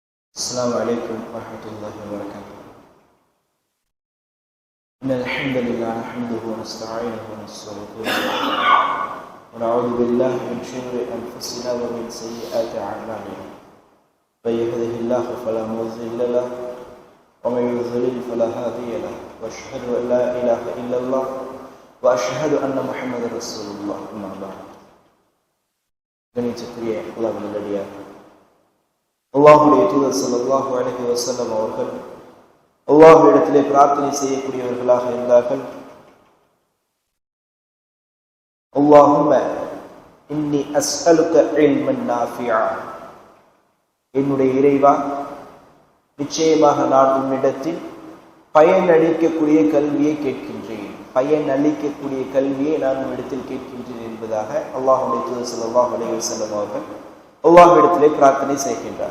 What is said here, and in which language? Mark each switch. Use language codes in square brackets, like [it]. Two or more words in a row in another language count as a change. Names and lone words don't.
[ar] السلام عليكم ورحمة الله وبركاته. إن الحمد لله نحمده ونستعينه ونستغفره ونعوذ بالله من شرور أنفسنا ومن سيئات أعمالنا. من يهده الله فلا مضل له ومن يضلل فلا هادي له وأشهد أن لا إله إلا الله وأشهد أن محمدا رسول الله. أما بعد. [ta] கணிச்சக்குரிய அல்லாஹ்வின் நல்லடியார் அல்லாஹ்வுடைய தூதர் [ar] صلى الله عليه وسلم [ta] அவர்கள் அல்லாஹ்விடத்திலே பிரார்த்தனை செய்யக்கூடியவர்களாக இருந்தார்கள். [ar] اللهم إني أسألك علما نافعا, [ta] என்னுடைய இறைவா, நிச்சயமாக நான் உன்னிடத்தில் பயனளிக்கக்கூடிய கல்வியை கேட்கின்றேன், பயனளிக்கக்கூடிய கல்வியை நான் உன்னிடத்தில் கேட்கின்றேன் என்பதாக அல்லாஹ்வுடைய தூதர் [ar] صلى الله عليه وسلم [ta] அவர்கள் அல்லாஹ்விடத்திலே பிரார்த்தனை செய்கின்றார்.